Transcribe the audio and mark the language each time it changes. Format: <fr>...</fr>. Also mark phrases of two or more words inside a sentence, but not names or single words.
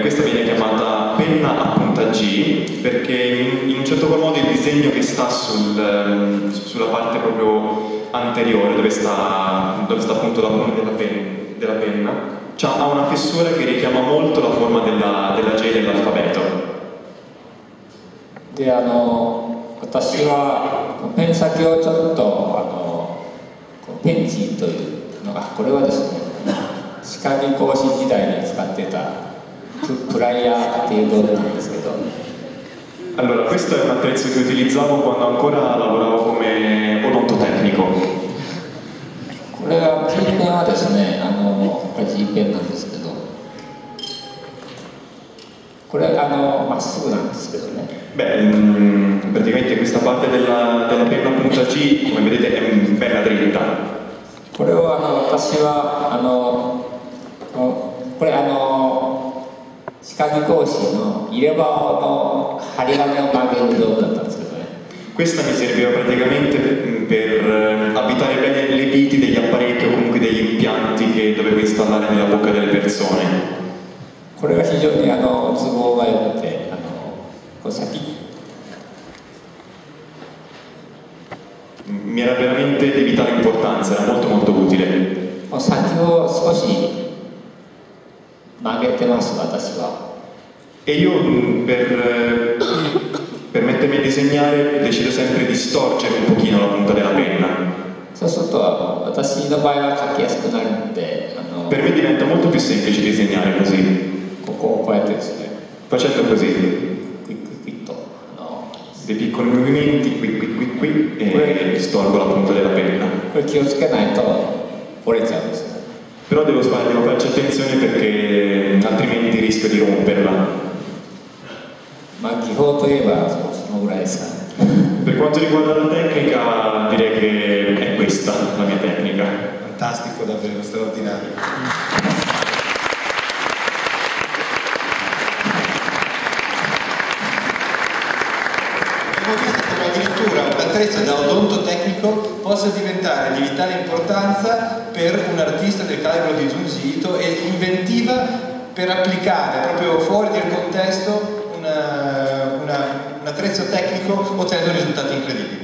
<it>questa viene chiamata penna a punta G, perché in un certo qual modo il disegno che sta sulla parte proprio anteriore, dove sta appunto la punta della penna, ha una fessura che richiama molto la forma della J dell'alfabeto.</it> <ja>で私はペン先をちょっとペンチというのがこれはですね、歯科技講師時代に使ってたプライヤーっていう道具なんですけど、</ja> <it>Allora, questo è un attrezzo che utilizzavo quando ancora lavoravo come odontotecnico.</it> <ja>これは G ペンはですね、これ G ペンなんですけど、これまっすぐなんですけどね。</ja> <it>Beh, praticamente questa parte della penna punta G, come vedete, è bella dritta.</it> <ja>これを私はこれ歯科技講師の入れ歯の針金を曲げる道具だったんですけどね。</ja> <it>Questa mi serviva praticamente per abitare bene le viti degli apparecchi o comunque degli impianti che dovevo installare nella bocca delle persone.</it> <ja>これが非常に都合が良くてこう</ja> <it>mi era veramente di vitale importanza, era molto molto utile.</it> <ja>先を少し曲げてます私は。</ja> <it>E io per mettermi a disegnare decido sempre di storcere un pochino la punta della penna.</it> <ja>そうすると私の場合は書きやすくなるので</ja> <it>Per me diventa molto più semplice disegnare così.</it> <ja>こうやってですね、</ja> <it>Facendo così,</it> <ja>クイッと</ja> <it>dei piccoli movimenti qui e storgo la punta della penna.</it> <ja>これ気をつけないと折れちゃうんですよ。</ja> <it>Però devo farci attenzione perché altrimenti rischio di romperla.</it> <ja>まあ技法といえばそのぐらいですかね。</ja> <it>Per quanto riguarda la tecnica, direi che è questa la mia tecnica. Fantastico, davvero straordinario. Abbiamo visto come addirittura un attrezzo da odontotecnico possa diventare di vitale importanza per un artista del calibro di Junji Ito e inventiva per applicare proprio fuori del contesto un attrezzo tecnico ottenendo risultati incredibili.</it>